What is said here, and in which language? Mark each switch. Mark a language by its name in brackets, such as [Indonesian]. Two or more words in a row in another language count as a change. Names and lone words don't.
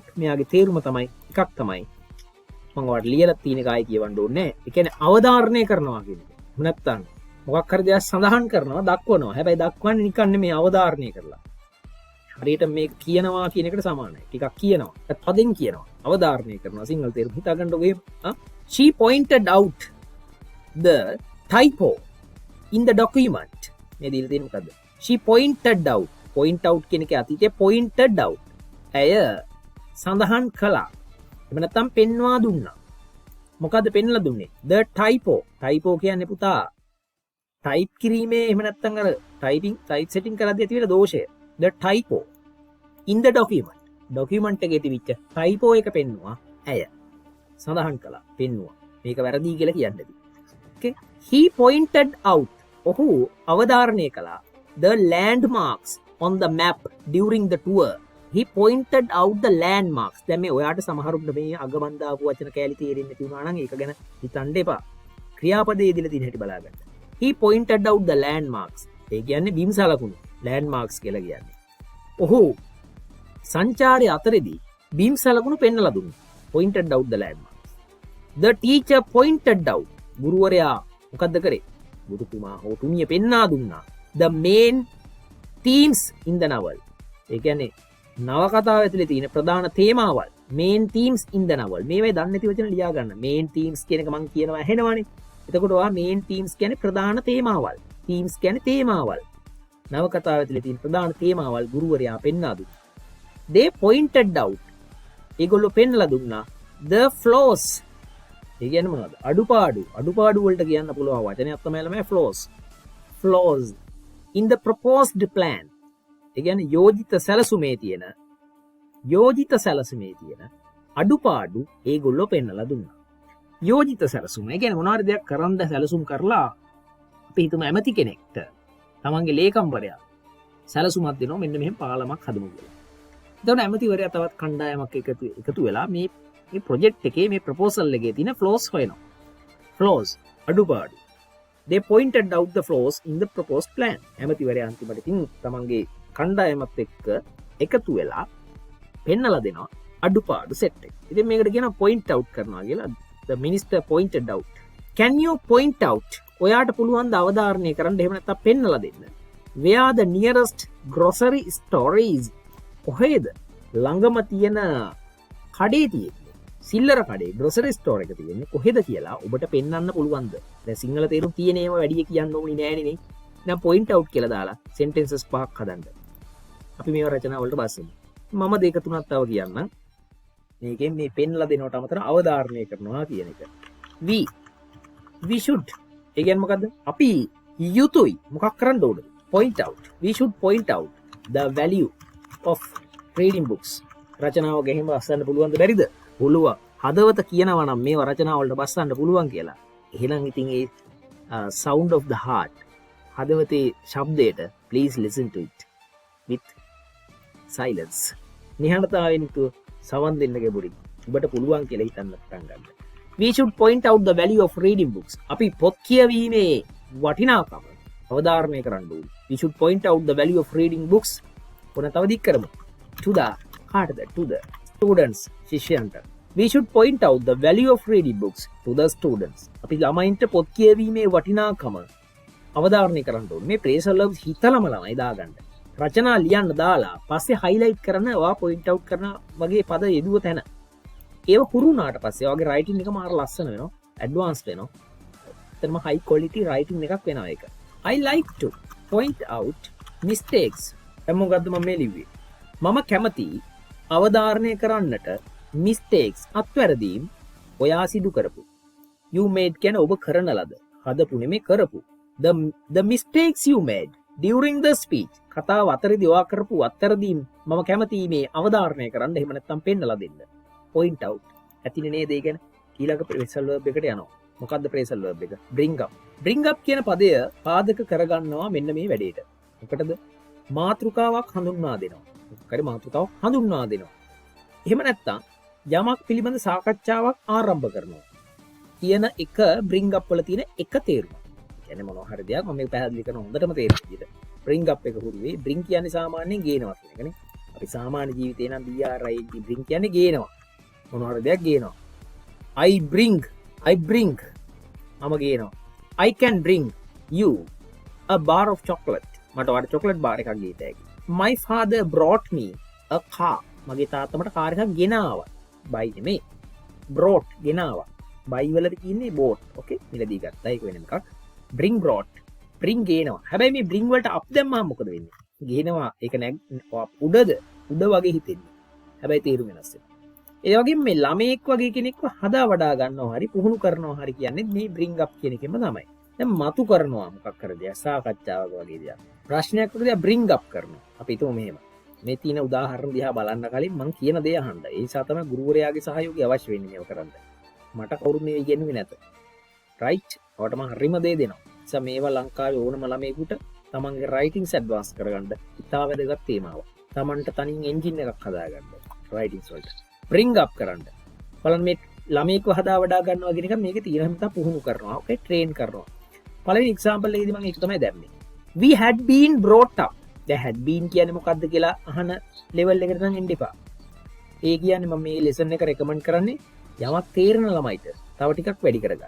[Sinhala] මෙයාගේ තේරුම තමයි එකක් තමයි මම ඔයාලට ලියලා තියෙන එකයි කියවන්න ඕනේ. ඒ කියන්නේ අවධාරණය කරනවා කියන එක. නැත්තම් මොකක් හරි දෙයක් සඳහන් කරනවා, දක්වනවා. හැබැයි දක්වන්නේ නිකන් නෙමෙයි අවධාරණය කරලා. හරියට මේක කියනවා කියන එකට සමානයි. ටිකක් කියනවා. ඒත් පදෙන් කියනවා. අවධාරණය කරනවා. සිංහල තේරුම හිතා ගන්න ඔබේ. [English] She pointed out the typo in the document. [Sinhala] මේ දීලා තියෙන මොකද්ද? [English] She pointed out. Point out [Sinhala] කියන එකේ අතීතයේ [English] pointed out. [Sinhala] ඇය සඳහන් කළා. එහෙම නැත්නම් පෙන්වා දුන්නා. මොකද්ද පෙන්ලා දුන්නේ? [English] The typo. [Sinhala] Typo කියන්නේ පුතා type කිරීමේ එහෙම නැත්නම් අර [English] type setting [Sinhala] කරද්දී ඇති වෙන දෝෂය. [English] The typo in the document. [Sinhala] Document එකේ තිබිච්ච typo එක පෙන්නුවා ඇය. සඳහන් කළා, පෙන්නුවා. මේක වැරදි කියලා කියන්නේ. Okay. [English] He pointed out. [Sinhala] ඔහු අවධාරණය කළා [English] the landmarks on the map during the tour. He pointed out the landmarks. [Sinhala] දැන් මේ ඔයාට සමහරුන්ට මේ අගමන් දාපු වචන කැලි තේරෙන්නේ නැති වුණා නම් ඒක ගැන හිතන්න එපා. ක්‍රියාපදයේ දීලා තියෙන හැටි බලාගන්න. [English] He pointed out the landmarks. [Sinhala] ඒ කියන්නේ බිම් සලකුණු. landmarks කියලා කියන්නේ. ඔහු සංචාරය අතරේදී බීම් සලකුණු පෙන්වලා දුන්නා. [English] pointed out the landmarks. The teacher pointed out. [Sinhala] ගුරුවරයා මොකද්ද කරේ? ගුරුතුමා හෝ තුමිය පෙන්වා දුන්නා. [English] The main themes in the novel. [Sinhala] ඒ කියන්නේ නවකතාව ඇතුලේ තියෙන ප්‍රධාන තේමාවල්. [English] main themes in the novel. [Sinhala] මේවයි දන්නේ නැති වචන ලියා ගන්න. [English] main themes [Sinhala] කියන එක මම කියනවා ඇහෙනවනේ. එතකොට ඔයා [English] main themes [Sinhala] කියන්නේ ප්‍රධාන තේමාවල්. themes කියන්නේ තේමාවල්. නවකතාව ඇතුලේ තියෙන ප්‍රධාන තේමාවල් ගුරුවරයා පෙන්වා දුන්නා. [English] They pointed out. [Sinhala] ඒගොල්ලෝ පෙන්වලා දුන්නා [English] the flaws. [Sinhala] ඒ කියන්නේ මොනවද? අඩුපාඩු වලට කියන්න පුළුවන් වචනයක් තමයි ළමයි [English] flaws in the proposed plan. [Sinhala] ඒ කියන්නේ යෝජිත සැලසුමේ තියෙන අඩුපාඩු ඒගොල්ලෝ පෙන්වලා දුන්නා. යෝජිත සැලසුම. ඒ කියන්නේ මොනවාරි දෙයක් කරන්න සැලසුම් කරලා අපි හිතමු ඇමති කෙනෙක්ට තමන්ගේ ලේකම්වරයා සැලසුමක් දෙනවා මෙන්න මෙහෙම පාලමක් හදමු කියලා. එතකොට ඇමතිවරයා තවත් කණ්ඩායමක් එකතු වෙලා මේ ප්‍රොජෙක්ට් එකේ මේ ප්‍රොපෝසල් එකේ තියෙන flaws හොයනවා. flaws අඩුපාඩු. [English] They pointed out the flaws in the proposed plan. [Sinhala] ඇමතිවරයා අන්තිමට ඉතින් තමන්ගේ කණ්ඩායමත් එක්ක එකතු වෙලා පෙන්නලා දෙනවා අඩුපාඩු සෙට් එක. ඉතින් මේකට කියනවා [English] point out [Sinhala] කරනවා කියලා. [English] The minister pointed out. Can you point out? [Sinhala] ඔයාට පුළුවන් ද අවධාරණය කරන්න එහෙම නැත්නම් පෙන්නලා දෙන්න. [English] Where the nearest grocery store is? [Sinhala] කොහෙද ළඟම තියෙන කඩේ තියෙන්නේ? සිල්ලර කඩේ [English] grocery store [Sinhala] එක තියෙන්නේ කොහෙද කියලා ඔබට පෙන්වන්න පුළුවන්ද? දැන් සිංහල තේරුම් තියෙන ඒවා වැඩි කියන්න ඕනේ නෑනේ නේ. දැන් [English] point out [Sinhala] කියලා දාලා sentences පහක් හදන්න. අපි මේවා රචනා වලට බස්සමු. මම දෙක තුනක් තව කියන්නම්. මේකෙන් මේ පෙන්ලා දෙනවට අමතරව අවධාරණය කරනවා කියන එක. [English] we should. [Sinhala] ඒ කියන්නේ මොකද්ද? අපි යුතුයි මොකක් කරන්න ඕනද? [English] point out. We should point out the value of reading books. [Sinhala] රචනාව ගෙහිම බස්සන්න පුළුවන්ද බැරිද? පුළුවන්. හදවත කියනවා නම් මේවා රචනාව වලට බස්සන්න පුළුවන් කියලා. එහෙනම් ඉතින් ඒ [English] sound of the heart [Sinhala] හදවතේ ශබ්දයට [English] please listen to it with silence. [Sinhala] නිහඬතාවයෙන් සවන් දෙන්න ගැඹුරින්. ඔබට පුළුවන් කියලා හිතන්න පටන් ගන්න. [English] We should point out the value of reading books. [Sinhala] අපි පොත් කියවීමේ වටිනාකම අවධාරණය කරන්න ඕනේ. [English] We should point out the value of reading books. [Sinhala] ඔන්න තව දික් කරමු. [English] To the students. [Sinhala] ශිෂ්‍යයන්ට. [English] We should point out the value of reading books to the students. [Sinhala] අපි ළමයින්ට පොත් කියවීමේ වටිනාකම අවධාරණය කරන්න ඕනේ. මේ [English] phrasal verbs [Sinhala] හිතලම ළමයි දාගන්න. රචනා ලියන්න දාලා පස්සේ highlight කරන ඔයා [English] point out [Sinhala] කරන වගේ පද යෙදුව තැන. ඒව හුරු වුණාට පස්සේ ඔයාගේ writing එක මාර ලස්සන වෙනවා. advanced වෙනවා. එතනම [English] high quality writing [Sinhala] එකක් වෙනවා ඒක. [English] I like to point out mistakes. [Sinhala] මොකද්ද මම මේ ලිව්වේ? මම කැමති අවධාරණය කරන්නට mistakes අත්වැරදීම් ඔයා සිදු කරපු. [English] You made [Sinhala] කියන්නේ ඔබ කරන ලද. හදපු නෙමෙයි කරපු. [English] The mistakes you made during the speech. [Sinhala] කතාව අතරේදී ඔයා කරපු අත්වැරදීම් මම කැමති මේ අවධාරණය කරන්න එහෙම නැත්නම් පෙන්නලා දෙන්න. [English] point out. [Sinhala] ඇතිනේ නේද ඒ කියන්නේ? ඊළඟ [English] phrasal verb [Sinhala] එකට යනවා. මොකද්ද [English] phrasal verb [Sinhala] එක? [English] bring up. bring up [Sinhala] කියන පදය පාදක කරගන්නවා මෙන්න මේ වැඩේට. මොකටද? මාතෘකාවක් හඳුන්වා දෙනවා. මොකද මාතෘකාවක් හඳුන්වා දෙනවා. එහෙම නැත්නම් යමක් පිළිබඳ සාකච්ඡාවක් ආරම්භ කරනවා. කියන එක [English] bring up [Sinhala] වල තියෙන එක තේරුම. කියන්නේ මොනවා හරි දෙයක් මම මේක පැහැදිලි කරන හොඳටම තේරෙන විදිහට. [English] bring up [Sinhala] එක හුරුවේ bring කියන්නේ සාමාන්‍යයෙන් ගේනවා කියන එකනේ. අපි සාමාන්‍ය ජීවිතේ නම් bring කියන්නේ ගේනවා. මොනවා හරි දෙයක් ගේනවා. [English] I bring [Sinhala] මම ගේනවා. [English] I can bring you a bar of chocolate. [Sinhala] මට ඔයාලට [English] chocolate bar [Sinhala] එකක් ගේත හැකියි. [English] My father brought me a car. [Sinhala] මගේ තාත්තා මට කාර් එකක් ගෙනාවා. buy නෙමෙයි. brought ගෙනාවා. buy වලට කියන්නේ bought. okay මිලදී ගත්තා ඒක වෙන එකක්. brought ගේනවා. හැබැයි මේ bring වලට up දැම්මම මොකද වෙන්නේ? ගේනවා ඒක උඩ වගේ හිතෙන්නේ. හැබැයි තේරුම වෙනස් වෙනවා. ඒ වගේම මේ ළමයෙක් වගේ කෙනෙක්ව හදා වඩා ගන්නවා හරි පුහුණු කරනවා හරි කියන්නේ මේ [English] bring up [Sinhala] කියන එකෙන්ම තමයි. දැන් මතු කරනවා මොකක් කර දෙයක් සාකච්ඡාවක් වගේ දෙයක්. ප්‍රශ්නයක් වගේ දෙයක් [English] bring up [Sinhala] කරනවා. අපි හිතමු මෙහෙම. මේ තියෙන උදාහරණ දිහා බලන්න කලින් මම කියන දේ අහන්න. ඒ නිසා තමයි ගුරුවරයාගේ සහයෝගය අවශ්‍ය වෙන්නේ මේව කරන්න. මට කවුරුත් මේ ඉගෙනුවේ නැත. right? ඔයාලට මම හරිම දේ දෙනවා. නිසා මේවා ලංකාවේ ඕනම ළමයෙකුට තමන්ගේ [English] writings advance [Sinhala] කරගන්න ඉතාල වැදගත් තේමාවක්. තමන්ට තනින් engine එකක් හදාගන්න. writings වලට. [English] bring up [Sinhala] කරන්න. බලන්න මේ ළමයෙක්ව හදා වඩා ගන්නවා කියන එක මේකේ තියෙන හැම තම පුහුණු කරනවා. [English] okay train [Sinhala] කරනවා. පළවෙනි example එකේදී මම ඒක තමයි දැම්මේ. [English] We had been brought up. [Sinhala] දැන් [English] had been [Sinhala] කියන්නේ මොකද්ද කියලා අහන level එකට නම් එන්න එපා. ඒ කියන්නේ මම මේ lesson එක recommend කරන්නේ යමක් තේරෙන ළමයිට තව ටිකක් වැඩි කරගන්න.